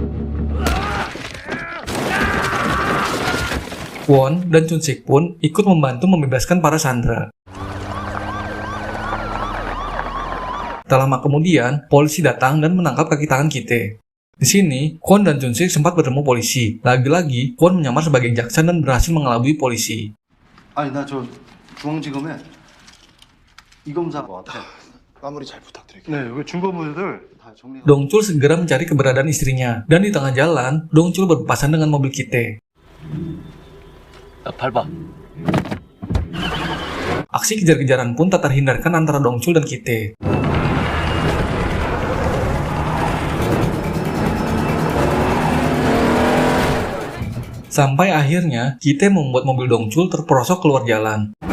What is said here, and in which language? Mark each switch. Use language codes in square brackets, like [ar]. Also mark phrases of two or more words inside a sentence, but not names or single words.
[id] Kwon dan Chun-sik pun ikut membantu membebaskan para sandera. Tak lama kemudian, polisi datang dan menangkap kaki tangan Kite. Di sini, Kwon dan Chun-sik sempat bertemu polisi. Lagi-lagi, Kwon menyamar sebagai jaksa dan berhasil mengelabui polisi. [ko] 아니 나 저 중앙지검에 이 검사 같아. 마무리 잘 부탁드릴게요. 네 여기 증거물들 다 정리. [id] Dongchul segera mencari keberadaan istrinya, dan di tengah jalan, Dongchul berpapasan dengan mobil Kite. [ko] 야, 밟아. [id] Aksi kejar-kejaran pun tak terhindarkan antara Dongchul dan Kite. Sampai akhirnya, Kite membuat mobil Dongchul terperosok keluar jalan.